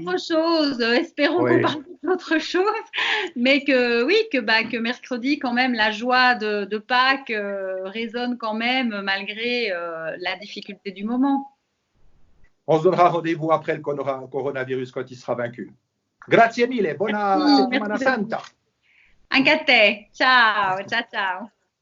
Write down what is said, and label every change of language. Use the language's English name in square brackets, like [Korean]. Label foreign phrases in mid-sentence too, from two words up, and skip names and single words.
[French] d'autre chose. Espérons qu'on parle vite d'autre chose. Mais que oui, que mercredi, quand même, la joie de Pâques résonne quand même malgré la difficulté du moment. On se donnera rendez-vous après le coronavirus quand il sera vaincu. [Italian] Grazie mille, buona settimana santa. Anche a te. Ciao, ciao, ciao.